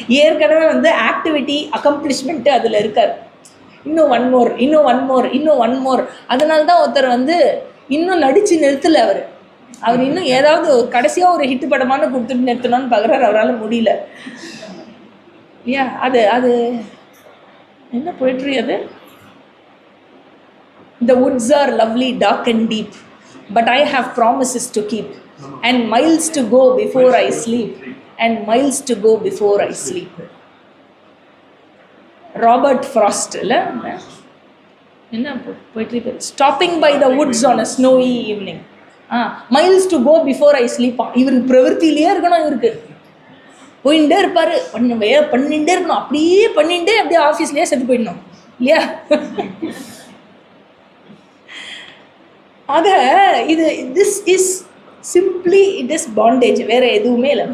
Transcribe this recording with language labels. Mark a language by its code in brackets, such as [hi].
[ta] ஏற்கனவே வந்து ஆக்டிவிட்டி அக்கம்ப்ளிஷ்மெண்ட்டு அதில் இருக்கார். இன்னும் ஒன் மோர். அதனால தான் ஒருத்தர் வந்து இன்னும் நடித்து நிறுத்தலை. அவர் இன்னும் ஏதாவது கடைசியாக ஒரு ஹிட் படமான கொடுத்துட்டு நிறுத்தணும்னு பார்க்குறாரு, அவரால் முடியல இல்லையா? அது என்ன போய்ட்ரி அது? [en] The woods are lovely, dark and deep, but I have promises to keep, and miles to go before I sleep, and miles to go before I sleep. [ta] Robert frost இல்லை என்ன poetry? [en] Stopping by the woods on a snowy evening. Miles to go before I sleep. [ta] இவருக்கு பிரவருத்திலேயே இருக்கணும். இவருக்கு போயிட்டே இருப்பார், பண்ணிகிட்டே இருக்கணும், அப்படியே பண்ணிட்டு அப்படியே ஆஃபீஸ்லேயே செத்து போயிடணும் இல்லையா? ஆக இது [en] this is simply it is bandage, [ta] வேற எதுவுமே இல்லை.